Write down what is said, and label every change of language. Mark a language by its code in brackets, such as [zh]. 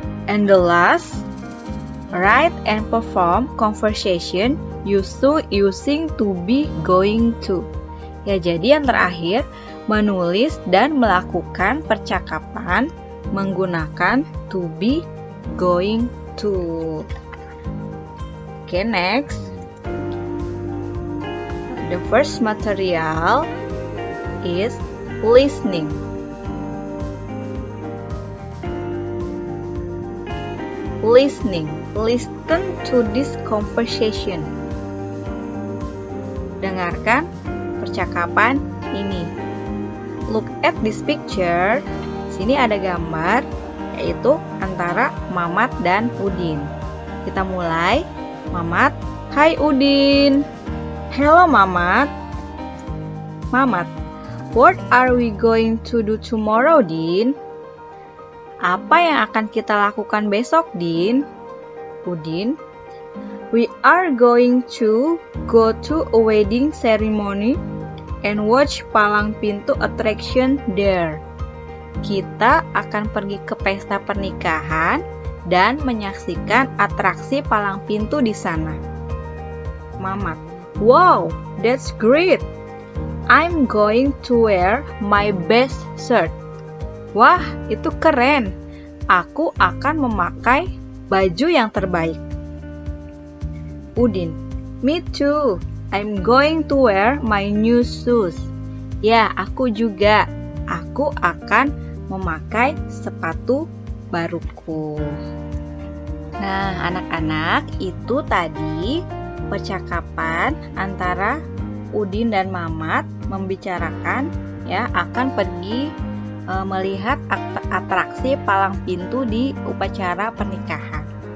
[en] And the last, write and perform conversation using to be, going to. [id] Ya, jadi yang terakhir, menulis dan melakukan percakapan menggunakan to be, going to. [en] Okay, next. The first material is listening. Listening. Listen to this conversation. [id] Dengarkan percakapan ini. [en] Look at this picture. [id] Sini ada gambar, yaitu antara Mamat dan Udin. Kita mulai. Mamat, hai Udin. Hello Mamat. [en] Mamat, what are we going to do tomorrow, Din? [id] Apa yang akan kita lakukan besok, Din? [en] Udin, we are going to go to a wedding ceremony and watch palang pintu attraction there. [id] Kita akan pergi ke pesta pernikahan dan menyaksikan atraksi palang pintu di sana. [en] Mamat, wow, that's great. I'm going to wear my best shirt. [id] Wah, itu keren. Aku akan memakai baju yang terbaik. [en] Udin, me too. I'm going to wear my new shoes. [id] Ya, aku juga. Aku akan memakai sepatu baruku. Nah, anak-anak, itu tadi percakapan antara Udin dan Mamat membicarakan ya akan pergi melihat atraksi palang pintu di upacara pernikahan.